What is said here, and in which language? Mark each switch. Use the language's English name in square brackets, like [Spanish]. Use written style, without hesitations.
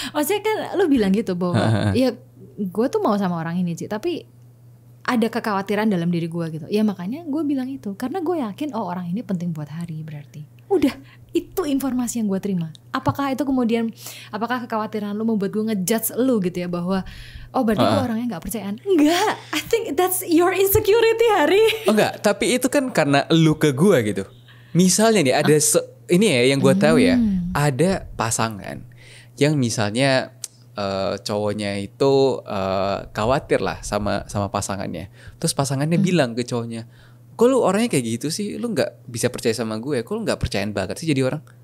[Indonesian] Maksudnya kan lu bilang gitu bahwa ya gue tuh mau sama orang ini sih, tapi ada kekhawatiran dalam diri gue gitu. Ya makanya gue bilang itu, karena gue yakin oh orang ini penting buat Hari berarti. Udah, itu informasi yang gue terima. Apakah kekhawatiran lu membuat gue ngejudge lu gitu ya, bahwa oh berarti gue orangnya gak percayaan? Enggak, [English] I think that's your insecurity Hari. [Indonesian] Enggak, tapi itu kan karena lu ke gue gitu. Misalnya nih ada ini ya yang gue tahu ya, ada pasangan yang misalnya cowoknya itu khawatir lah sama pasangannya. Terus pasangannya bilang ke cowoknya, kok lu orangnya kayak gitu sih, lu gak bisa percaya sama gue, kok lu gak percayaan banget sih jadi orang.